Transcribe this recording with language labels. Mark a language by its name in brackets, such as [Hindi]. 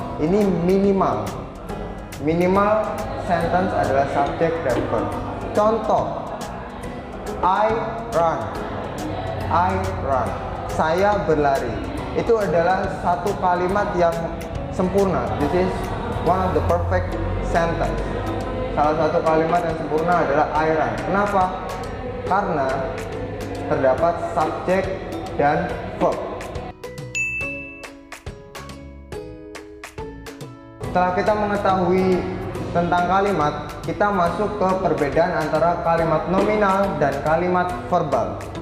[Indonesian] Ini minimal. Minimal sentence adalah subjek dan verb. [English] Contoh, I run. I run. [Indonesian] Saya berlari. Itu adalah satu kalimat yang sempurna. [English] This is one of the perfect sentence. [Indonesian] Salah satu kalimat yang sempurna adalah [English] I run. [Indonesian] Kenapa? Karena terdapat subjek dan verb. Setelah kita mengetahui tentang kalimat, kita masuk ke perbedaan antara kalimat nominal dan kalimat verbal.